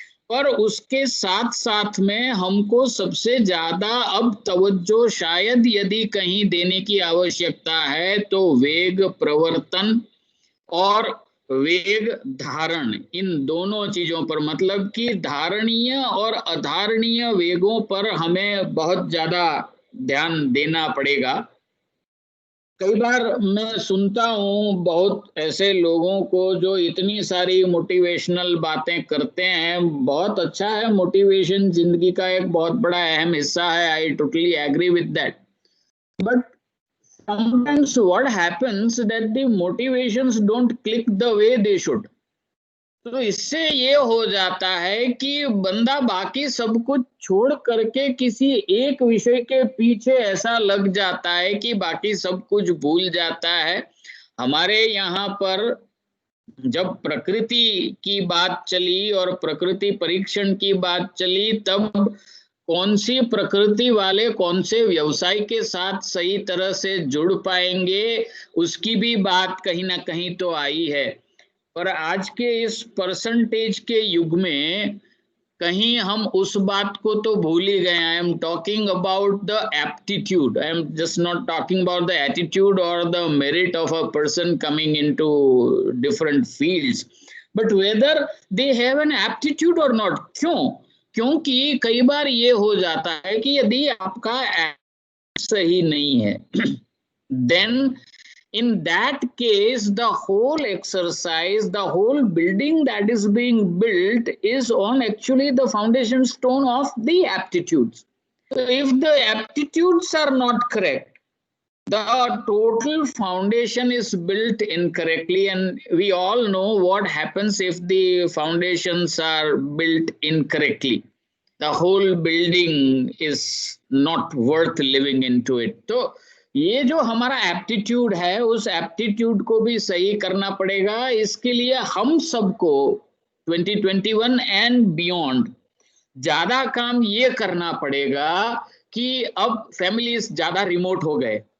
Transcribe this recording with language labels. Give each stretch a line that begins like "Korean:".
Hindi: पर उसके साथ साथ में हमको सबसे ज्यादा अब तवज्जो शायद यदि कहीं देने की आवश्यकता है तो वेग प्रवर्तन और वेग धारण, इन दोनों चीजों पर, मतलब कि धारणीय और अधारणीय वेगों पर हमें बहुत ज्यादा ध्यान देना पड़ेगा। कई बार मैं सुनता हूँ बहुत ऐसे लोगों को जो इतनी सारी मोटिवेशनल बातें करते हैं। बहुत अच्छा है, मोटिवेशन जिंदगी का एक बहुत बड़ा अहम हिस्सा है,
English: I totally agree with that. But sometimes what happens that the motivations don't click the way they should.
Hindi: तो इससे ये हो जाता है कि बंदा बाकी सब कुछ छोड़ करके किसी एक विषय के पीछे ऐसा लग जाता है कि बाकी सब कुछ भूल जाता है। हमारे यहाँ पर जब प्रकृति की बात चली और प्रकृति परीक्षण की बात चली, तब कौन सी प्रकृति वाले कौन से व्यवसाय के साथ सही तरह से जुड़ पाएंगे, उसकी भी बात कहीं ना कहीं तो आई है। पर आज के इस परसेंटेज के युग में कहीं हम उस बात को तो भूल ही गए।
English: I am talking about the aptitude, I am just not talking about the attitude और the merit of a person coming into different fields, but whether they have an aptitude or not.
Hindi: क्यों? क्योंकि कई बार ये हो जाता है कि यदि आपका सही नहीं है
English: then in that case the whole exercise, the whole building that is being built is on actually the foundation stone of the aptitudes. So if the aptitudes are not correct, the total foundation is built incorrectly, and we all know what happens if the foundations are built incorrectly. The whole building is not worth living into it.
Hindi: तो ये जो हमारा aptitude है, उस aptitude को भी सही करना पड़ेगा। इसके लिए हम सबको 2021 एंड बियॉन्ड ज्यादा काम ये करना पड़ेगा कि अब फैमिलीज ज्यादा रिमोट हो गए।